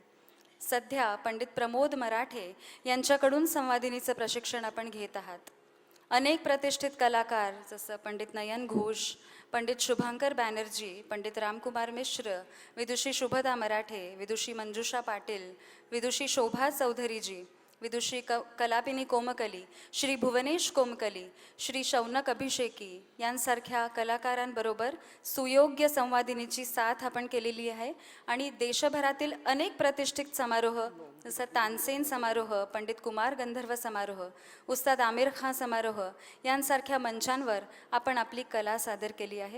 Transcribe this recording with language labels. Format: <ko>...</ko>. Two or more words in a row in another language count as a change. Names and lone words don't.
<mr>सध्या पंडित प्रमोद मराठे यांच्याकडून संवादिनीचं प्रशिक्षण आपण घेत आहात. अनेक प्रतिष्ठित कलाकार जसं पंडित नयन घोष, पंडित शुभांकर बॅनर्जी, पंडित रामकुमार मिश्र, विदुषी शुभदा मराठे, विदुषी मंजुषा पाटील, विदुषी शोभा चौधरीजी, विदुषी कलापिनी कोमकली, श्री भुवनेश कोमकली, श्री शौनक अभिषेकी यांसारख्या कलाकारांबरोबर सुयोग्य संवादिनीची साथ आपण केलेली आहे. आणि देशभरातील अनेक प्रतिष्ठित समारोह जसं तानसेन समारोह, पंडित कुमार गंधर्व समारोह, उस्ताद आमिर खान समारोह यांसारख्या मंचांवर आपण आपली कला सादर केली आहे.</mr>